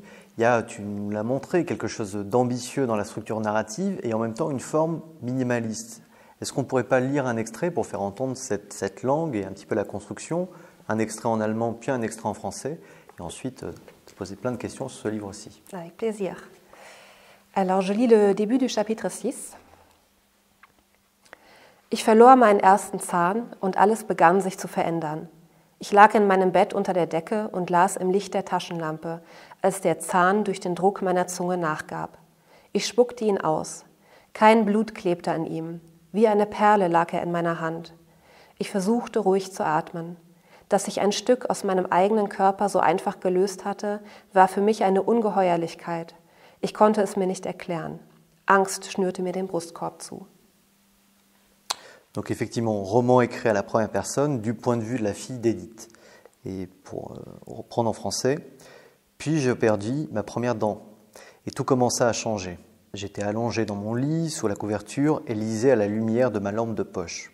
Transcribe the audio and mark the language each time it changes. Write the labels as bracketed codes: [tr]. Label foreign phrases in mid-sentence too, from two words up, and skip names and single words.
[fr] Il y a, tu nous l'as montré, quelque chose d'ambitieux dans la structure narrative et en même temps une forme minimaliste. Est-ce qu'on ne pourrait pas lire un extrait pour faire entendre cette langue et un petit peu la construction, un extrait en allemand puis un extrait en français, et ensuite se poser plein de questions sur ce livre aussi? Avec plaisir. Alors je lis le début du chapitre 6. [de] Ich verlor meinen ersten Zahn und alles begann sich zu verändern. Ich lag in meinem Bett unter der Decke und las im Licht der Taschenlampe, als der Zahn durch den Druck meiner Zunge nachgab. Ich spuckte ihn aus. Kein Blut klebte an ihm. Wie eine Perle lag er in meiner Hand. Ich versuchte, ruhig zu atmen. Dass sich ein Stück aus meinem eigenen Körper so einfach gelöst hatte, war für mich eine Ungeheuerlichkeit. Ich konnte es mir nicht erklären. Angst schnürte mir den Brustkorb zu. [fr] Donc effectivement, roman écrit à la première personne du point de vue de la fille d'Edith. Et pour reprendre en français, puis je perdis ma première dent et tout commença à changer. J'étais allongé dans mon lit, sous la couverture, et lisais à la lumière de ma lampe de poche.